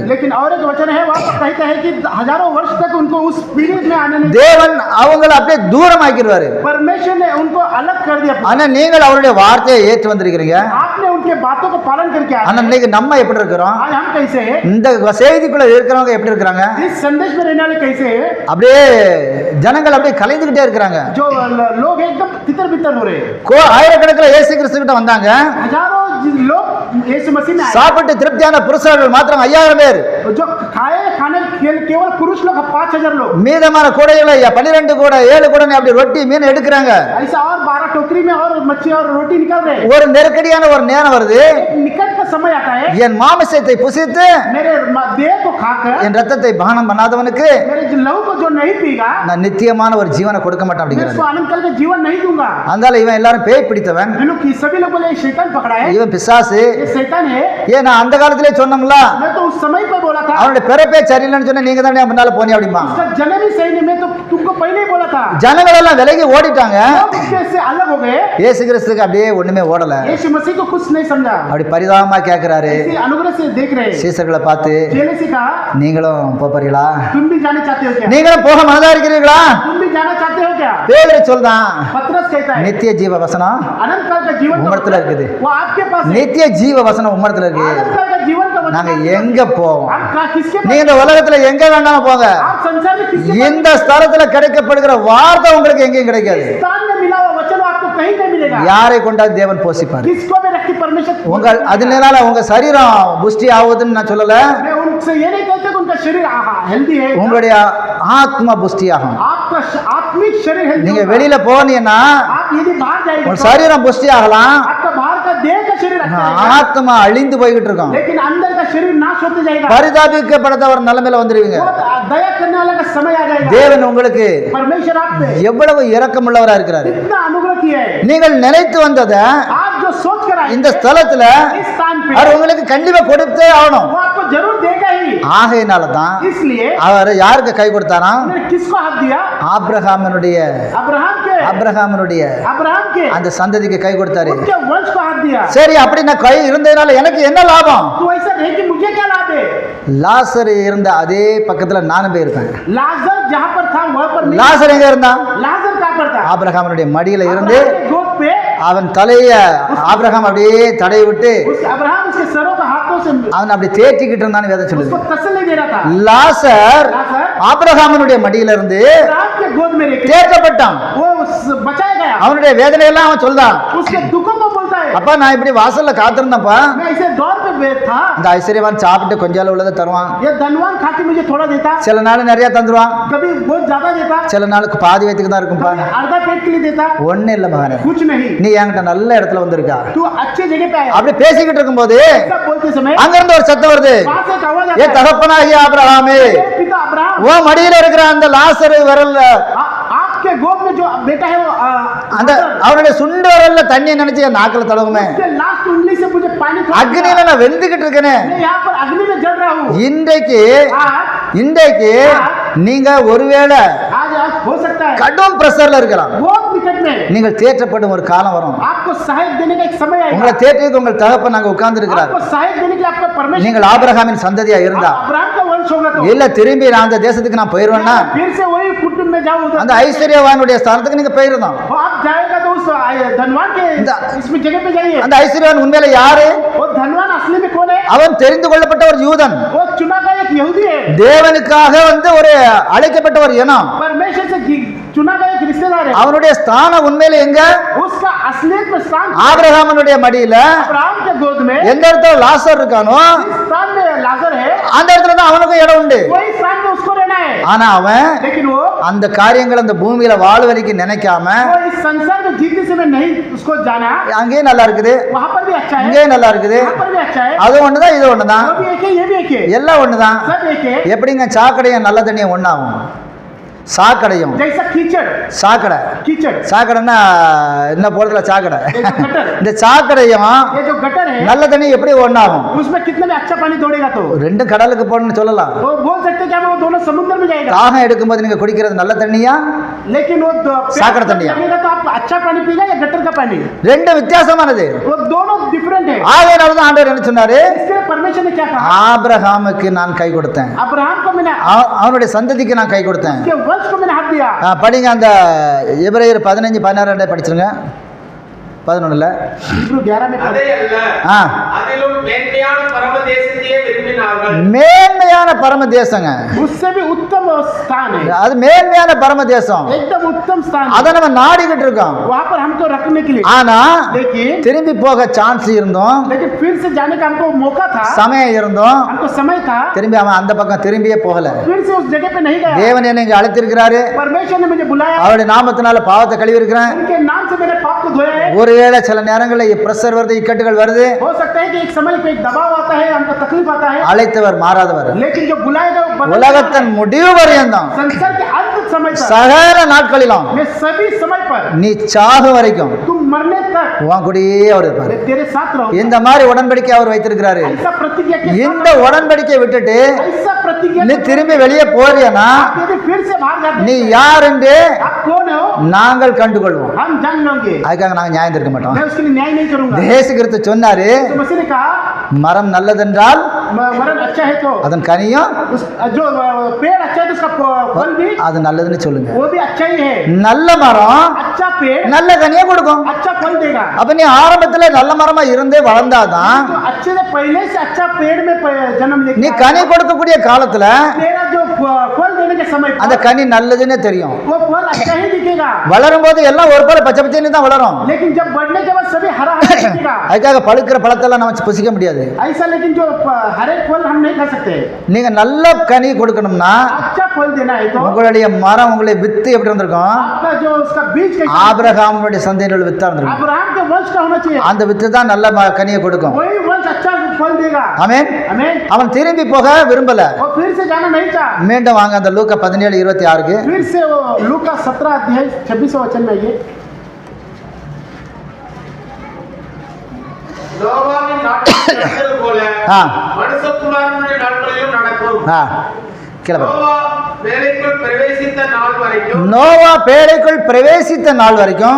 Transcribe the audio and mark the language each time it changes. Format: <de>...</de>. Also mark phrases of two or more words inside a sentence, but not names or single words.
<hi>लेकिन और एक वचन है, वहाँ पर कहता है कि हजारों वर्ष तक उनको उस पीरियड में आने नहीं.</hi> <ta>தேவன் அவங்களை அப்படியே தூரமாக்கிடுவாரு.</ta> <hi>परमेश्वर ने उनको अलग कर दिया.</hi> <ta>ஆனா நீங்கள் அவருடைய வார்த்தையை ஏற்று வந்திருக்கிறீங்க.</ta> <hi>आपने उनके बातों को पालन करके आए.</hi> <ta>ஆனா இன்னைக்கு நம்ம எப்படி இருக்கிறோம்?</ta> <hi>आज हम कैसे हैं?</hi> <ta>இந்த செய்திக்குள்ள இருக்கிறவங்க எப்படி இருக்கிறாங்க?</ta> <hi>इस संदेश में रहने वाले कैसे हैं?</hi> <ta>அப்படியே ஜனங்கள் அப்படியே கலைந்துகிட்டே இருக்கிறாங்க.</ta> <hi>जो लोग एकदम तितर बितर हो रहे हैं.</hi> <ta>ஆயிரக்கணக்கில் இயேசு கிறிஸ்து கிட்ட வந்தாங்க.</ta> <hi>हजारों लोग यीशु मसीह में आए.</hi> <ta>சாப்பிட்டு திருப்தியான புருஷர்கள் மாத்திரம் 5000 பேர்.</ta> <hi>जो खाए खाने केवल पुरुष लोग 5000 लोग.</hi> <ta>மீதமான கூடைகளை 12 கூடை 7 கூடை அப்படி ரொட்டி மீன் எடுக்கிறாங்க.</ta> <hi>ऐसा और 12 टोकरी में और मच्छी और रोटी निकल रहे हैं.</hi> <ta>ஒரு நெருக்கடியான ஒரு நேரம் வருது.</ta> <hi>निकट का समय आता है,</hi> <ta>என் மாமிசத்தை புசித்து</ta> <hi>मेरे देह को खाकर</hi> <ta>என் ரத்தத்தை பானம் பண்ணாதவனுக்கு</ta> <hi>मेरे लहू को जो नहीं पीगा,</hi> <ta>நான் நித்தியமான ஒரு ஜீவனை கொடுக்க மாட்டேன்</ta> <hi>मैं</hi> <ta>அப்படிங்கிறாரு.</ta> <hi>उसको अनंत काल का जीवन नहीं दूंगा.</hi> <ta>அதனால இவன் எல்லாரும் பேய் பிடித்தவன்,</ta> <hi>ये लोग सभी लोग बोले ये शैतान पकड़ा है,</hi> <ta>இவன் பிசாசு.</ta> <hi>ये शैतान है.</hi> <ta>ஏன் நான் அந்த காலத்திலே சொன்னோம்ல,</ta> <hi>मैं तो उस समय पर बोला था,</hi> <ta>அவனுடைய பிறப்பே சரியில்லைன்னு சொன்னா நீங்க தானே முன்னால போனீங்க அப்படிமா.</ta> <hi>उसका जन्म ही सही नहीं, मैं तो तुमको पहले ही बोला था.</hi> <ta>ஜனங்கள் எல்லாம் விலகி ஓடிட்டாங்க.</ta> <hi>लोग उसके से अलग हो गए.</hi> <ta>இயேசு கிறிஸ்துக்கு அப்படியே ஒண்ணுமே ஓடல.</ta> <hi>यीशु मसीह को कुछ नहीं समझा.</hi> <ta>அப்படி பரிதாபமா கேட்கிறாரு.</ta> <hi>ऐसे अनुग्रह से देख रहे हैं.</hi> <ta>சீசர்களை பார்த்து,</ta> <hi>चेले से कहा,</hi> <ta>நீங்களும் போறீங்களா?</ta> <hi>तुम भी जाने चाहते हो क्या?</hi> <ta>நீங்களும் போக மனதா இருக்கிறீங்களா?</ta> <hi>तुम भी जाना चाहते हो क्या?</hi> <ta>பேதுரு சொல்றான்,</ta> <hi>पतरस कहता है,</hi> <ta>நித்திய ஜீவ வசனம்</ta> <hi>अनंत काल का जीवन</hi> <ta>உம்மடத்துல இருக்குது.</ta> <hi>वो आपके पास है.</hi> <ta>நித்திய ஜீவ வசனம் உம்மடத்துல இருக்கு.</ta> <hi>अनंत काल का जीवन का वचन</hi> <ta>நாங்க</ta> <hi>आपके</hi> <ta>எங்க</ta> <hi>पास है.</hi> <ta>போவோம்?</ta> <hi>आप किसके</hi> <ta>நீங்க இந்த உலகத்துல எங்க வேண்டாம் போங்க,</ta> <hi>आप संसार में किसके</hi> <ta>இந்த ஸ்தலத்துல கிடைக்கப்படுகிற வார்த்தை உங்களுக்கு எங்கேயும் கிடைக்காது.</ta> <hi>स्थान में मिला हुआ वचन आपको कहीं नहीं मिलेगा.</hi> <ta>யாரை கொண்டாது தேவன் போஷிப்பார்.</ta> <hi>किसको भी रखी परमेश्वर.</hi> <ta>உங்கள் அதனால உங்க சரீரம் புஷ்டி ஆகுதுன்னு நான் சொல்லல,</ta> <hi>मैं उनसे ये नहीं कहते कि उनका शरीर हेल्दी है.</hi> <ta>உங்களுடைய ஆத்மா புஷ்டி ஆகும்.</ta> <hi>आपका आत्मिक शरीर हेल्दी.</hi> <ta>நீங்க வெளியில போனீங்கன்னா</ta> <hi>आप यदि बाहर जाएंगे</hi> <ta>உங்க</ta> <hi>तो</hi> <ta>சரீரம் புஷ்டி ஆகலாம்,</ta> <hi>आपका बाहर का देह का शरीर अच्छा है,</hi> <ta>ஆத்மா அழிந்து போய்கிட்டு இருக்கும்.</ta> <hi>लेकिन अंदर का शरीर नाश होते जाएगा.</hi> <ta>பரிதாபிக்கப்படாத ஒரு நிலைமையில வந்துருவீங்க.</ta> <hi>बहुत दया करने वाला का समय आ जाएगा.</hi> <ta>தேவன் உங்களுக்கு</ta> <hi>परमेश्वर आप पे</hi> <ta>எவ்வளவு இரக்கமுள்ளவரா இருக்கிறாரு.</ta> <hi>इतना अनुग्रह किया है.</hi> <ta>நீங்கள் நினைத்து வந்ததை</ta> <hi>आप जो सोच कर आए</hi> <ta>இந்த ஸ்தலத்துல</ta> <hi>इस स्थान पे,</hi> <ta>அவர் உங்களுக்கு கண்டிப்பா கொடுத்தே ஆகணும்.</ta> <hi>वो आपको जरूर देगा ही.</hi> <ta>ஆகையினால தான்</ta> <hi>इसलिए</hi> <ta>அவர் யாருக்கு கை கொடுத்தாரா?</ta> <hi>उन्होंने किसको हाथ दिया?</hi> <ta>ஆபிரகாமினுடைய</ta> <hi>अब्राहम के</hi> <ta>அந்த சந்ததிக்கு கை கொடுத்தாரு.</ta> <hi>उनके वंश को हाथ दिया.</hi> <ta>சரி, அப்படி நான் கை இருந்ததுனால எனக்கு என்ன லாபம்?</ta> <hi>तो ऐसा नहीं कि मुझे क्या लाभ है?</hi> <ta>லாசர் இருந்த அதே பக்கத்துல நானும் போயிருப்பேன்.</ta> <hi>लाजर जहाँ पर था वहाँ पर नहीं.</hi> <ta>லாசர் எங்க இருந்தான்?</ta> <hi>लाजर कहाँ पर था?</hi> <ta>ஆபிரகாமினுடைய மடியில இருந்து</ta> <hi>अब्राहम के गोद पे</hi> <ta>அவன் தலைய ஆபிரகாம் அப்படியே தடை விட்டு</ta> <hi>अब्राहम उसके सरों के हाथों से</hi> <ta>அவன் அப்படி தேற்றிக்கிட்டு இருந்தான்னு வேதம் சொல்லுது.</ta> <hi>उसको तसल्ली दे रहा था.</hi> <ta>லாசர்</ta> <hi>लाजर</hi> <ta>ஆபிரகாமினுடைய மடியில இருந்து</ta> <hi>अब्राहम के गोद में लेके</hi> <ta>தேற்றப்பட்டான்.</ta> <hi>वो बचाया गया.</hi> <ta>அவனுடைய வேதனையெல்லாம் அவன் சொல்றான்.</ta> <hi>उसके दुखों को बोलता है,</hi> <ta>அப்பா நான் இப்படி வாசல்ல காத்திருந்தப்பா,</ta> <hi>मैं ऐसे दौर पे बैठ था,</hi> <ta>இந்த ஐஸ்வர்யவான் சாப்பிட்டு கொஞ்சம் உள்ளதை தருவான்,</ta> <hi>ये धनवान खा के मुझे थोड़ा देता,</hi> <ta>சில நாள் நிறைய தந்துருவான்,</ta> <hi>कभी बहुत ज्यादा देता,</hi> <ta>சில நாளுக்கு பாதி வயிற்றுக்கு தான் இருக்கும்பா.</ta> <hi>कभी आधा पेट के लिए देता.</hi> <ta>ஒண்ணு இல்ல மகனே,</ta> <hi>कुछ नहीं,</hi> <ta>நீ என்கிட்ட நல்ல இடத்துல வந்திருக்கா.</ta> <hi>तू अच्छे जगह पे आया.</hi> <ta>அப்படி பேசிக்கிட்டு இருக்கும்போது</ta> <hi>ऐसा बोलते समय</hi> <ta>அங்க இருந்து ஒரு சத்தம் வருது,</ta> <hi>वहां से एक आवाज ஏ आता है,</hi> <ta>தகப்பனாகிய ஆபிரகாமே,</ta> <hi>"ए पिता अब्राहम,</hi> <ta>உன் மடியில இருக்கிற அந்த லாசரு விரல்ல</ta> <hi>आपके गोद में जो बेटा है वो</hi> <ta>அந்த அவனுடைய சுண்டு விரல்ல தண்ணியை நினைச்சு என் நாக்குல தடவுமே,</ta> <hi>उसके लास्ट उंगली से मुझे पानी थोड़ा</hi> <ta>அக்னியில நான் வெந்துகிட்டு இருக்கேனே.</ta> <hi>मैं यहाँ पर अग्नि में जल रहा हूँ.</hi> <ta>இன்றைக்கு நீங்க ஒருவேளை</ta> <hi>आज हो सकता है</hi> <ta>கடும் பிரஷர்ல இருக்கலாம்.</ta> <hi>बहुत निकट में</hi> <ta>நீங்கள் தேற்றப்படும் ஒரு காலம் வரும்.</ta> <hi>आपको सहायता देने का एक समय आएगा.</hi> <ta>உங்களை தேற்றியது உங்கள் தகப்பன் அங்க உட்கார்ந்து இருக்கிறார்.</ta> <hi>आपको सहायता देने के लिए आपका परमेश्वर,</hi> <ta>நீங்கள் ஆபிரகாமின் சந்ததியா இருந்தா</ta> <hi>अब्राहम का वंश होगा तो</hi> <ta>இல்ல திரும்பி நான் அந்த தேசத்துக்கு நான் போயிருவேன்னா</ta> <hi>फिर से वही कुटुंब में जाओ उधर.</hi> <ta>அந்த ஐஸ்வர்யவானுடைய ஸ்தானத்துக்கு நீங்க போயிருந்தோம்.</ta> <hi>आप जाएगा तो उस धनवान के इसमें जगह पे जाइए.</hi> <ta>அந்த ஐஸ்வர்யவான் உண்மையில யாரு?</ta> <hi>वो धनवान असली में कौन है?</hi> <ta>அவன் தெரிந்து கொள்ளப்பட்ட ஒரு யூதன்.</ta> <hi>वो चुना का एक यहूदी है,</hi> <ta>தேவனுக்காக வந்து ஒரு அழைக்கப்பட்ட ஒரு இனம்.</ta> <hi>परमेश्वर से चुना गया एक रिश्तेदार है,</hi> <ta>அவனுடைய ஸ்தானம் உண்மையில எங்க?</ta> <hi>उसका असलियत में स्थान</hi> <ta>ஆபிரகாமனுடைய மடியில</ta> <hi>अब्राहम के गोद में,</hi> <ta>எந்த இடத்துல லாசர் இருக்கானோ</ta> <hi>जिस स्थान में लाजर है</hi> <ta>அந்த இடத்துல தான் அவனுக்கும் இடம் உண்டு.</ta> <hi>वही स्थान में उसको रहना है,</hi> <ta>ஆனா அவன்</ta> <hi>लेकिन वो</hi> <ta>அந்த காரியங்கள் அந்த பூமியில வாழ்வரைக்கும் நினைக்காம</ta> <hi>इस संसार में जीतने से मैं नहीं उसको जाना,</hi> <ta>அங்கேயே நல்லா இருக்குது,</ta> <hi>वहां पर भी अच्छा है,</hi> <ta>இங்கேயே நல்லா இருக்குது,</ta> <hi>यहाँ पर भी अच्छा है,</hi> <ta>அது ஒண்ணுதான் இது ஒண்ணுதான்,</ta> <hi>वो भी एक है, ये भी एक है,</hi> <ta>எல்லாம் ஒண்ணுதான்.</ta> <hi>सब एक है.</hi> <ta>எப்படிங்க சாக்கடையும் நல்ல தண்ணியும் ஒண்ணாகும்? சாக்கடையும்</ta> <hi>जैसा कीचड़,</hi> <ta>சாக்கடை</ta> <hi>कीचड़,</hi> <ta>சாக்கடைன்னா என்ன போறதுல சாக்கடை,</ta> <hi>ये जो गटर,</hi> <ta>இந்த சாக்கடையும்</ta> <hi>ये जो गटर है,</hi> <ta>நல்ல தண்ணி எப்படி ஒண்ணாகும்?</ta> <hi>उसमें कितना भी अच्छा पानी दौड़ेगा तो</hi> <ta>ரெண்டும் கடலுக்கு போகணும்னு சொல்லலாம்.</ta> <hi>वो बोल सकते हैं क्या वो दोनों समुद्र में जाएगा,</hi> <ta>தாகம் எடுக்கும்போது நீங்க குடிக்கிறது நல்ல தண்ணியா</ta> <hi>लेकिन वो सागर तनिया। लगेगा तो आप अच्छा पानी पीगा या गटर का पानी,</hi> <ta>ரெண்டு வித்தியாசமானது.</ta> <hi>वो दोनों डिफरेंट है.</hi> <ta>ஆகையினால தான் ஆண்டவர் என்ன சொன்னாரு?</ta> <hi>इसके लिए परमेश्वर ने क्या कहा,</hi> <ta>ஆபிரகாமுக்கு நான் கை கொடுத்தேன்,</ta> <hi>अब्राहम को मैंने,</hi> <ta>அவனுடைய சந்ததிக்கு நான் கை கொடுத்தேன்.</ta> <hi>उसके वंश को मैंने हाथ दिया.</hi> <ta>படிங்க அந்த எபிரேயர் 15:16 படிச்சிருங்க.</ta> <hi>11 हिब्रू 11 में</hi> <ta>அதே அல்ல, ஆ அதிலும் மேன்மையான பரமதேசத்தையே விரும்பினார்கள். மேன்மையான பரம தேசங்க,</ta> <hi>उससे भी उत्तम स्थान है,</hi> <ta>அது மேன்மையான பரம தேசம்.</ta> <hi>एकदम उत्तम स्थान है.</hi> <ta>அதை நம்ம நாடிக்கிட்டு இருக்கோம்.</ta> <hi>वहां पर हमको रखने के लिए,</hi> <ta>ஆனா</ta> <hi>लेकिन</hi> <ta>திரும்பி போக சான்ஸ் இருந்தோம்,</ta> <hi>फिर से जाने का हमको मौका था,</hi> <ta>சமயம் இருந்தோம்,</ta> <hi>हमको समय था,</hi> <ta>திரும்பி அவன் அந்த பக்கம் திரும்பியே போகல.</ta> <hi>फिर से उस जगह पे नहीं गया.</hi> <ta>தேவன் என்னை இங்க அழைத்திருக்கிறாரு,</ta> <hi>परमेश्वर ने मुझे बुलाया,</hi> <ta>அவருடைய நாமத்தினால பாவத்தை கழுவி இருக்கிறேன்.</ta> <hi>उनके नाम से मेरे पाप को धोया है.</hi> <ta>ஒருவேளை சில நேரங்களில் பிரஷர் வருது, இக்கட்டுகள் வருது,</ta> <hi>हो सकता है कि एक समय पे एक दबाव आता है, हमको तकलीफ आता है,</hi> <ta>அழைத்தவர் மாறாதவர்,</ta> <hi>लेकिन जो बुलाएगा वो बदल</hi> <ta>உலகத்தின் முடிவு பரியந்தம்</ta> <hi>संसार के अंत समय तक,</hi> <ta>சகல நாட்களிலும்</ta> <hi>मैं सभी समय पर,</hi> <ta>நீ சாகு வரைக்கும்</ta> <hi>तुम मरने तक</hi> <ta>உன் கூடயே அவர் இருப்பார்.</ta> <hi>मैं तेरे साथ रहूंगा.</hi> <ta>இந்த மாதிரி உடன்படிக்கை அவர் வைத்திருக்கிறாரு.</ta> <hi>ऐसा प्रतिज्ञा के</hi> <ta>இந்த உடன்படிக்கையை விட்டுட்டு</ta> <hi>ऐसा प्रतिज्ञा</hi> <ta>நீ திரும்பி வெளியே போறியனா</ta> <hi>आप यदि फिर से बाहर जाते</hi> <ta>நீ</ta> <hi>हैं,</hi> <ta>யார் என்று</ta> <hi>आप कौन हो</hi> <ta>நாங்கள் கண்டுகொள்வோம்.</ta> <hi>हम जान लेंगे.</hi> <ta>அதுக்காக நாங்கள் நியாயம் தீர்க்க மாட்டோம்.</ta> <hi>मैं उसके लिए न्याय नहीं करूंगा.</hi> <ta>இயேசு கிறிஸ்து சொன்னாரு,</ta> <hi>तो मसीह ने कहा</hi> <ta>மரம் நல்லதென்றால்</ta> <hi>मरण अच्छा है तो</hi> <ta>அதன் கனியும்</ta> <hi>उस जो पेड़ अच्छा है तो उसका फल भी</hi> <ta>அது நல்லதுன்னு சொல்லுங்க.</ta> <hi>वो भी अच्छा ही है.</hi> <ta>நல்ல மரம்</ta> <hi>अच्छा पेड़</hi> <ta>நல்ல கனியை கொடுக்கும்.</ta> <hi>अच्छा फल देगा.</hi> <ta>அப்ப நீ ஆரம்பத்துல நல்ல மரமா இருந்தே வளர்ந்தாதான்</ta> <hi>तो अच्छे से पहले से अच्छा पेड़ में जन्म</hi> <ta>நீ</ta> <hi>लेके</hi> <ta>கனி கொடுக்கக்கூடிய காலத்துல</ta> <hi>तेरा जो फल देने के समय</hi> <ta>அந்த</ta> <hi>पर</hi> <ta>கனி நல்லதுன்னு தெரியும்.</ta> <hi>वो फल अच्छा ही दिखेगा.</hi> <ta>வளரும் போது எல்லாம் ஒரு போல பச்சை பச்சைன்னு தான் வளரும்.</ta> <hi>लेकिन जब बढ़ने के बाद सभी हरा हरा दिखेगा.</hi> <ta>அதுக்காக பழுக்கிற பழத்தெல்லாம் நம்ம புசிக்க முடியாது.</ta> <hi>ऐसा लेकिन जो हरे फल हम नहीं खा सकते.</hi> <ta>நீங்க நல்ல கனி கொடுக்கணும்னா</ta> <hi>अच्छा फल देना है तो</hi> <ta>உங்களுடைய மரம் உங்களை வித்து எப்படி இருந்திருக்கும்?</ta> <hi>आपका जो उसका बीज कैसा,</hi> <ta>ஆபிரகாமுடைய சந்ததியினுடைய வித்தா இருந்திருக்கும்.</ta> <hi>अब्राहम के वंश का होना चाहिए.</hi> <ta>அந்த வித்து தான் நல்ல கனியை கொடுக்கும்.</ta> <hi>वही वंश अच्छा फल देगा.</hi> <ta>ஆமென்.</ta> <hi>आमीन.</hi> <ta>அவன் திரும்பி போக விரும்பல.</ta> <hi>वो फिर से जाना नहीं चाहा.</hi> <ta>மீண்டும் வாங்க அந்த லூக்கா 17:26</ta> <hi>फिर से वो लूका 17 अध्याय 26 वचन में ये</hi> <ta>நோவாவின் நாட்களில் நடந்தது போல ஆ. மனுஷகுமாரனுடைய நாட்களிலும் நடக்கும். கீழே பாரு. நோவா வேலைக்குள் பிரவேசித்த நாள் வரைக்கும் நோவா பேழைக்குள் பிரவேசித்த நாள் வரைக்கும்</ta>